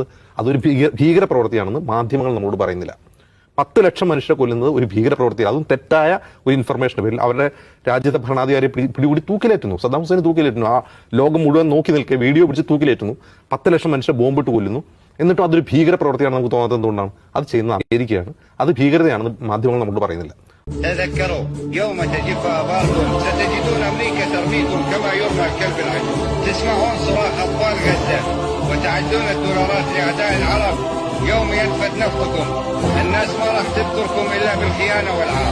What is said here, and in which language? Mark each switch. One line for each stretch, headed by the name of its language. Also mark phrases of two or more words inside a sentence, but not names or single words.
Malayalam: അതൊരു ഭീകര പ്രവൃത്തിയാണെന്ന് മാധ്യമങ്ങൾ നമ്മളോട് പറയുന്നില്ല. 10 ലക്ഷം മനുഷ്യരെ കൊല്ലുന്നത് ഒരു ഭീകര പ്രവൃത്തിയാണ്. അതും തെറ്റായ ഒരു ഇൻഫർമേഷന്റെ പേരിൽ അവരുടെ രാജ്യത്തെ ഭരണാധികാരിയെ പിടികൂടി തൂക്കിലേറ്റുന്നു. സദ്ദാം ഹുസൈനെ തൂക്കിലേറ്റുന്നു. ആ ലോകം മുഴുവൻ നോക്കി നിൽക്കെ വീഡിയോ പിടിച്ച് തൂക്കിലേറ്റുന്നു. 10 ലക്ഷം മനുഷ്യരെ ബോംബിട്ട് കൊല്ലുന്നു. എന്നിട്ടും അതൊരു ഭീകര പ്രവൃത്തിയാണ് നമുക്ക് തോന്നാത്തത്. എന്തുകൊണ്ടാണ്? അത് ചെയ്യുന്നത് അമേരിക്കയാണ്. അത് ഭീകരതയാണെന്ന് മാധ്യമങ്ങൾ നമ്മളോട് പറയുന്നില്ല.
Arabic: تذكروا يوم تجف آباركم ستجدون أمريكا ترميكم كما يرمى الكلب العجل. تسمعون صراخ أطفال غزة وتعدون الدولارات لأعداء العرب. يوم ينفد نفطكم الناس ما راح تذكركم إلا بالخيانة والعار.